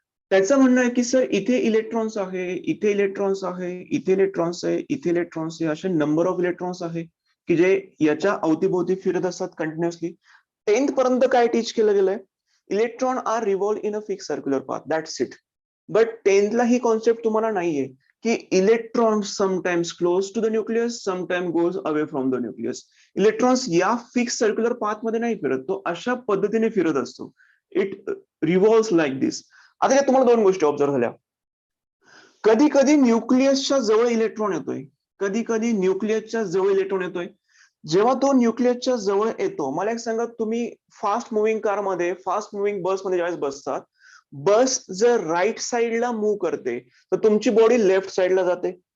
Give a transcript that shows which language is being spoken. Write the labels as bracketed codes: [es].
[mr] त्याचं म्हणणं आहे की सर इथे इलेक्ट्रॉन्स आहे, इथे इलेक्ट्रॉन्स आहे, इथे इलेक्ट्रॉन्स आहे, इथे इलेक्ट्रॉन्स आहे, असे नंबर ऑफ इलेक्ट्रॉन्स आहे की जे याच्या अवतीभोवती फिरत असतात कंटिन्युअसली. 10th पर्यंत काय टीच केलं गेलंय? [en] Electron are revolve in a fix circular path, that's it. [mr] But 10th ला ही कॉन्सेप्ट तुम्हाला नाहीये. [en] की electron sometimes close to the nucleus, sometime goes away from the nucleus. [mr] Electrons या फिक्स सर्क्युलर पाथ मध्ये नाही फिरत, तो अशा पद्धतीने फिरत असतो. [en] It revolves like this. [mr] आता या तुम्हाला दोन गोष्टी ऑब्झर्व झाल्या. कधी कधी न्यूक्लियसच्या जवळ इलेक्ट्रॉन येतोय, कधी कधी न्यूक्लियसच्या जवळ इलेक्ट्रॉन येतोय. जेव्हा तो न्यूक्लियसच्या जवळ येतो, मला एक सांगा, तुम्ही फास्ट मुव्हिंग कार मध्ये, फास्ट मुव्हिंग बस मध्ये ज्यावेळेस बसतात, बस जर राईट साईडला मूव्ह करते तर तुमची बॉडी लेफ्ट साईडला जाते.